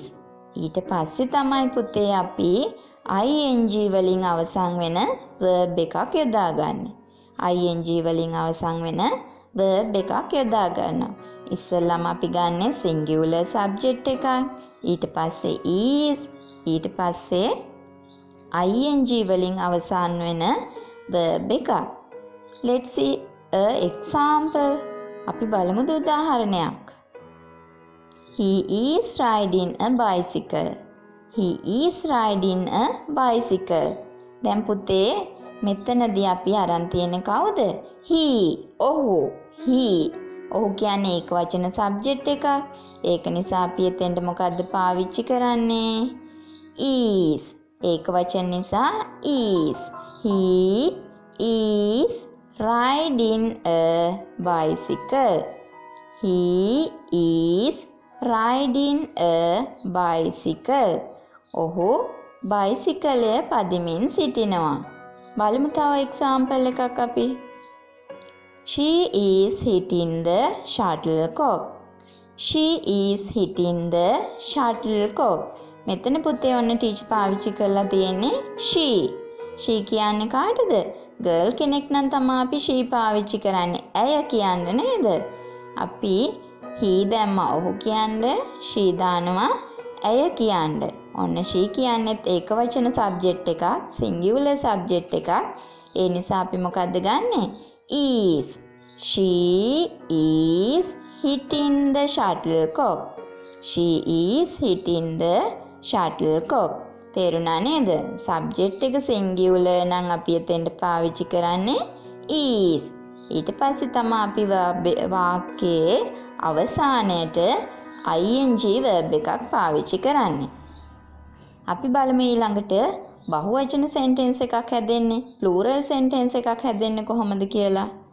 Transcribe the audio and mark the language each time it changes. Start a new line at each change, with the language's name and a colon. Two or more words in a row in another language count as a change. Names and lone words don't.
Sinhala: ඊට පස්සේ තමයි පුතේ අපි ing වලින් අවසන් වෙන verb එකක් යොදාගන්නේ. ing වලින් අවසන් වෙන verb එකක් යොදා ගන්නවා. ඉස්සෙල්ලාම අපි ගන්නෙ
English: singular subject
Sinhala: එකක්. ඊට පස්සේ is. ඊට පස්සේ ing වලින් අවසන් වෙන verb එකක්.
English: Let's see a example.
Sinhala: අපි බලමු උදාහරණයක්.
English: He is riding a bicycle. He is riding a bicycle.
Sinhala: දැන් පුතේ මෙතනදී අපි අරන් තියෙන්නේ කවුද? he. ඔහු. he. ඔහු කියන්නේ ඒක වචන සබ්ජෙක්ට් එකක්. ඒක නිසා අපි එතෙන්ට මොකද්ද පාවිච්චි කරන්නේ? is. ඒක වචන නිසා is.
English: He is riding a bicycle. He is riding a bicycle.
Sinhala: ඔහු බයිසිකලය පදිමින් සිටිනවා. බලමු තව එක්සාම්පල් එකක් අපි.
English: She is hitting the shuttlecock. She is hitting the shuttlecock.
Sinhala: මෙතන පුතේ ඔන්න ටීචර් පාවිච්චි කරලා තියෙන්නේ she. she කියන්නේ කාටද? girl කෙනෙක් නම් තමයි අපි she පාවිච්චි කරන්නේ. ඇය කියන්නේ නේද? අපි he දැම්මා ඔහු කියන්නේ she දානවා ඇය කියන්නේ. ඔන්න she කියන්නේත් ඒක වචන සබ්ජෙක්ට් එකක්, singular සබ්ජෙක්ට් එකක්. ඒ නිසා අපි මොකද්ද ගන්නෙ? is.
English: She is hitting the shuttlecock. She is hitting the shuttlecock.
Sinhala: තේරුණා නේද? සබ්ජෙක්ට් එක singular නම් අපි එතෙන්ට පාවිච්චි කරන්නේ is. ඊට පස්සේ තමයි අපි වාක්‍යයේ අවසානයේට
English: ing verb
Sinhala: එකක් පාවිච්චි කරන්නේ. අපි බලමු ඊළඟට බහුවචන sentence එකක් හැදෙන්නේ,
English: plural sentence
Sinhala: එකක් හැදෙන්නේ කොහොමද කියලා.